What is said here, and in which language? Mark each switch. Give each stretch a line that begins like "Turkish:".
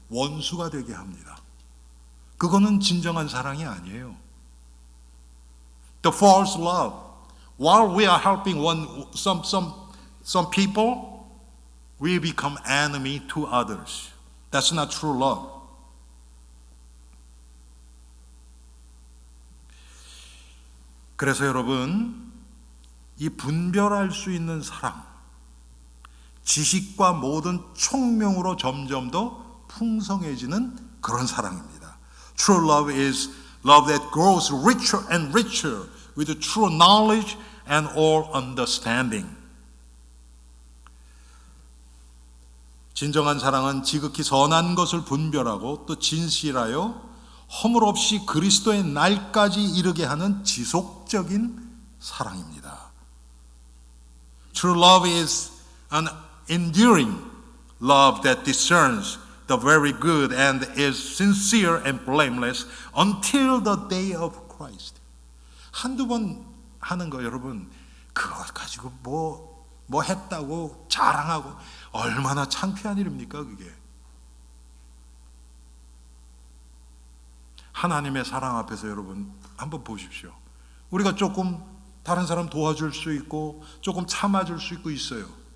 Korean: 원수가 되게 합니다. 그거는 진정한 사랑이 아니에요.
English: The false love. While we are helping some people, we become enemy to others. That's not true love.
Korean: 그래서 여러분, 이 분별할 수 있는 사랑, 지식과 모든 총명으로 점점 더 풍성해지는 그런 사랑입니다.
English: True love is love that grows richer and richer with true knowledge and all understanding.
Korean: 진정한 사랑은 지극히 선한 것을 분별하고 또 진실하여 허물 없이 그리스도의 날까지 이르게 하는 지속적인 사랑입니다.
English: True love is an enduring love that discerns the very good and is sincere and blameless until the day of Christ.
Korean: 한두 번 하는 거 여러분, 그거 가지고 뭐 했다고 자랑하고 얼마나 창피한 일입니까 그게. 하나님의 사랑 앞에서 여러분 한번 보십시오. 우리가 조금 다른 사람 도와줄 수 있고 조금 참아줄 수 있고 있어요.